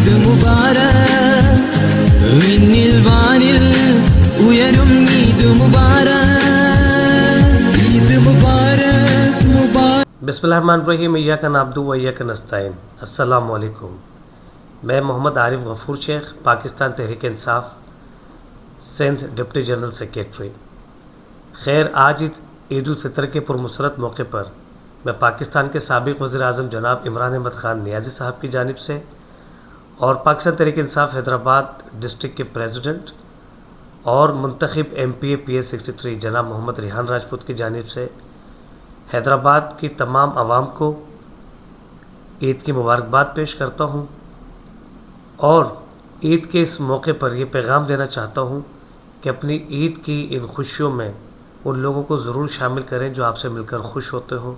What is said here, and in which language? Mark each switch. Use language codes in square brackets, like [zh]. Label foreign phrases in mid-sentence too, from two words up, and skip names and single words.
[ml] മുബാരക് വിണ്ണിൽ വാനിൽ ഉയരും [ar] عيد مبارك عيد مبارك مبارك. بسم الله الرحمن الرحيم، إياك نعبد وإياك نستعين. السلام عليكم. [ur] میں محمد عارف غفور شیخ، پاکستان تحریک انصاف سندھ [en] deputy general secretary. [ur] خیر، آج عید الفطر کے پرمسرت موقعے پر میں پاکستان کے سابق وزیر اعظم جناب عمران احمد خان نیازی صاحب کی جانب سے اور پاکستان تحریک انصاف حیدرآباد ڈسٹرکٹ کے پریزیڈنٹ اور منتخب MPA PA 63 جناب محمد ریحان راجپوت کی جانب سے حیدرآباد کی تمام عوام کو عید کی مبارکباد پیش کرتا ہوں اور عید کے اس موقعے پر یہ پیغام دینا چاہتا ہوں کہ اپنی عید کی ان خوشیوں میں ان لوگوں کو ضرور شامل کریں جو آپ سے مل کر خوش ہوتے ہو.